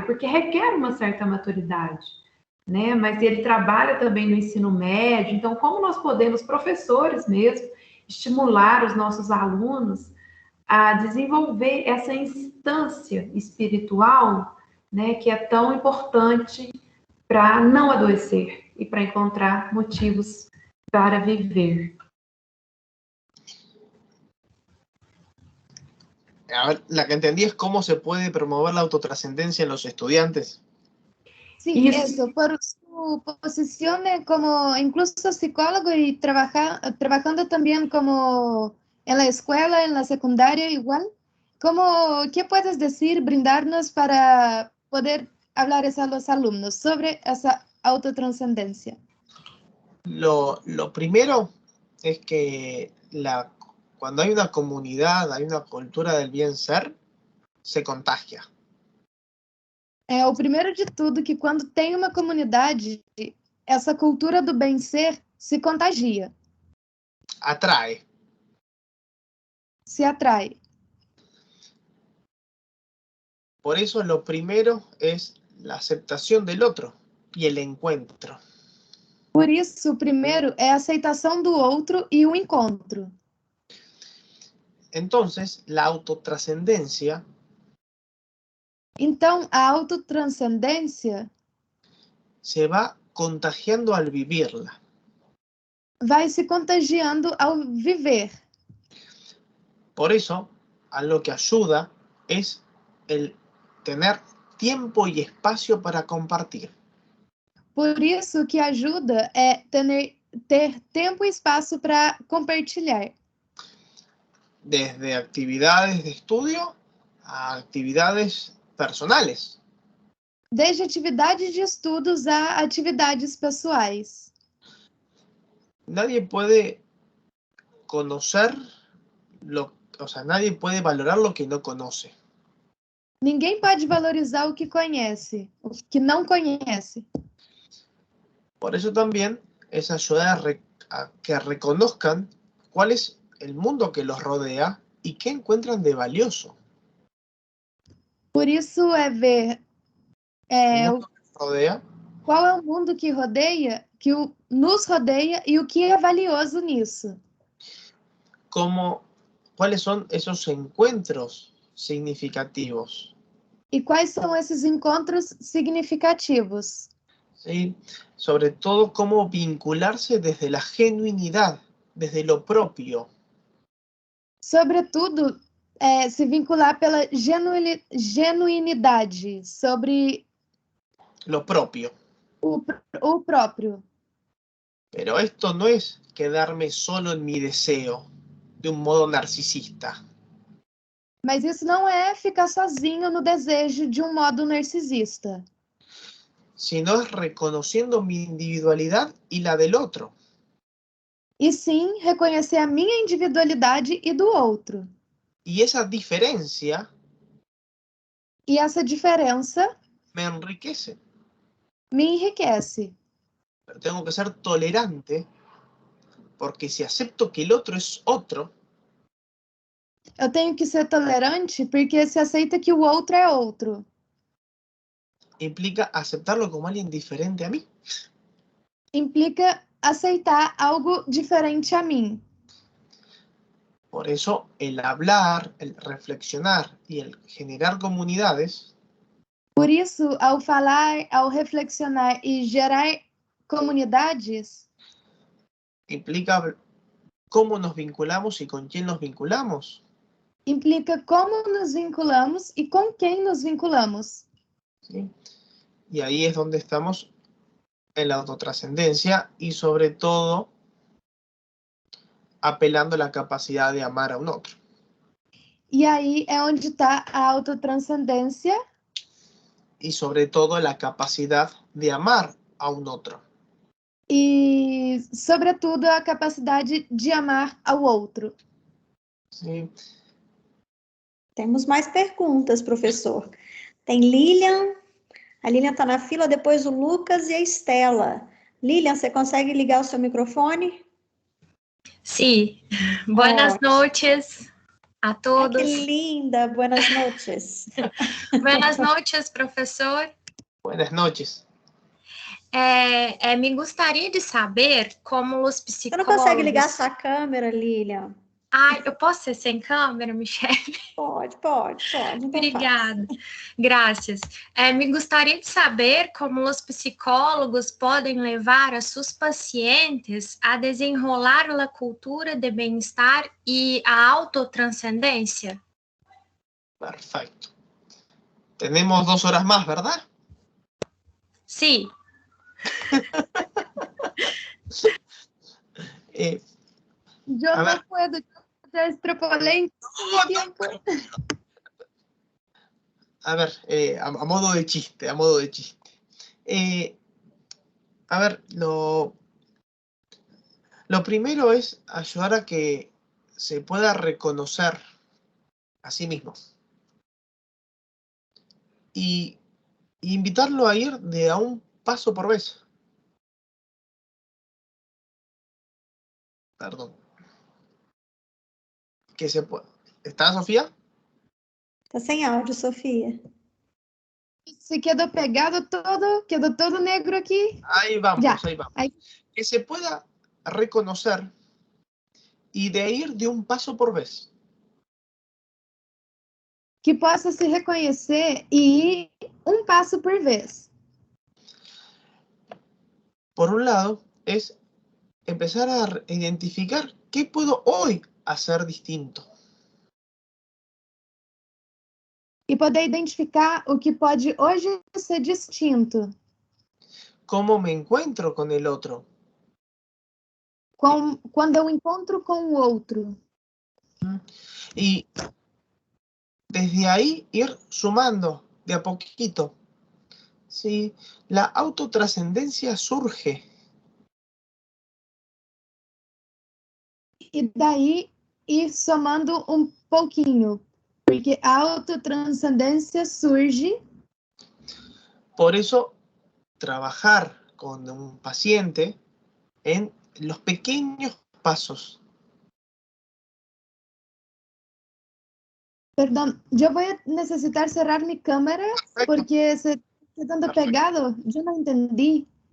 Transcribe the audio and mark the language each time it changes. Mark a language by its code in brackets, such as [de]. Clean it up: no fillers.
[pt] Porque requer uma certa maturidade, né? Mas ele trabalha também no ensino médio, então como nós podemos, professores mesmo, estimular os nossos alunos a desenvolver essa instância espiritual, né, que é tão importante para não adoecer e para encontrar motivos para viver. [es] A ver, la que entendí es cómo se puede promover la autotrascendencia en los estudiantes. Sí, eso, por su posición como incluso psicólogo y trabajando también como en la escuela, en la secundaria igual. ¿Qué puedes decir, brindarnos para poder hablar a los alumnos sobre esa autotrascendencia? Lo primero es que cuando hay una comunidad, hay una cultura del bien ser, se contagia. [pt] O primeiro de tudo que quando tem uma comunidade, essa cultura do bem-ser se contagia. [es] Atrae. [pt] Se atrai. [es] Por eso lo primero es la aceptación del otro y el encuentro. [pt] Por isso, o primeiro é a aceitação do outro e o encontro. [es] Entonces, la autotrascendencia [pt] Então, a autotranscendência [es] se va contagiando al vivirla. [pt] vai se contagiando ao viver. [es] Por eso, a lo que ayuda es el tener tiempo y espacio para compartir. [pt] Por isso, o que ajuda é ter tempo e espaço para compartilhar. [es] Desde actividades de estudio a actividades personales. [pt] Desde atividades de estudos a atividades pessoais. [es] Nadie puede conocer nadie puede valorar lo que no conoce. [pt] Ninguém pode valorizar o que conhece, o que não conhece. [es] Por eso también es ayudar a que reconozcan cuál es el mundo que los rodea y qué encuentran de valioso. [pt] Por isso é ver qual é o mundo que rodeia, nos rodeia e o que é valioso nisso. [es] Como ¿Cuáles son esos encuentros significativos? [pt] E quais são esses encontros significativos? [es] ¿Sí? Sobre todo, cómo vincularse desde la genuinidad, desde lo propio. [pt] Sobretudo, se vincular pela genuinidade, sobre [es] Lo propio. [pt] o próprio. [es] Pero esto no es quedarme solo en mi deseo, de un modo narcisista. [pt] Mas isso não é ficar sozinho no desejo de um modo narcisista, [es] Sino es reconociendo mi individualidad y la del otro. [pt] e sim reconhecer a minha individualidade e do outro. [es] Y esa diferencia [pt] E essa diferença [es] me enriquece. [pt] me enriquece. [es] Pero tengo que ser tolerante, porque si acepto que el otro es otro, [pt] Eu tenho que ser tolerante porque se aceita que o outro é outro. [es] implica aceptarlo como alguien diferente a mí. [pt] Implica aceitar algo diferente a mim. [es] Por eso el hablar, el reflexionar y el generar comunidades [pt] Por isso, ao falar, ao reflexionar e gerar comunidades, [es] implica cómo nos vinculamos y con quién nos vinculamos. [pt] implica como nos vinculamos e com quem nos vinculamos. [es] ¿Sí? Y ahí es donde estamos en la autotrascendencia y sobre todo apelando a la capacidad de amar a un otro. [pt] E aí é onde está a autotranscendência [es] Y sobre todo la capacidad de amar a un otro. [pt] e, sobretudo, a capacidade de amar ao outro. [es] ¿Sí? [pt] Temos mais perguntas, professor. Tem Lilian. A Lilian está na fila, depois o Lucas e a Estela. Lilian, você consegue ligar o seu microfone? [es] Sí, buenas noches a todos. [pt] Ai, que linda, [es] buenas noches. Buenas noches, professor. Buenas noches. [pt] Me gostaria de saber como os Você psicólogos... não consegue ligar sua câmera, Lilian? Ah, eu posso ser sem câmera, Michele? Pode. Então Obrigada. Graças. Me gostaria de saber como os psicólogos podem levar as seus pacientes a desenrolar a cultura de bem-estar e a autotranscendência. [es] Perfecto. Tenemos 2 horas más, ¿verdad? Sí. [pt] Eu [es] A [pt] não [es] ver. [pt] puedo, já extrapolei tempo. [es] A ver, a modo de chiste, a modo de chiste. A ver, lo primero es ayudar a que se pueda reconocer a sí mismo. Y invitarlo a ir de a un paso por vez. Perdón. Que se pueda. ¿Está, Sofía? [pt] Tá sem áudio, Sofia. Se quedou pegado todo, quedou todo negro aqui. [es] Ahí vamos, Ya. ahí vamos. Ahí. Que se pueda reconocer y de ir de un paso por vez. [pt] Que possa se reconhecer e ir um passo por vez. [es] Por un lado, es empezar a identificar qué puedo hoy hacer distinto. [pt] E poder identificar o que pode hoje ser distinto. [es] ¿Cómo me encuentro con el otro? [pt] Quando eu encontro com o outro. [es] Y desde ahí ir sumando de a poquito. ¿Sí? La autotrascendencia surge. [pt] E daí ir somando um pouquinho. Porque a autotranscendência surge. [es] Por eso, trabajar con un paciente en los pequeños pasos. [pt] Perdão, eu vou necessitar cerrar minha câmera, [es] Perfecto. [pt] porque se quedando pegado, eu não entendi.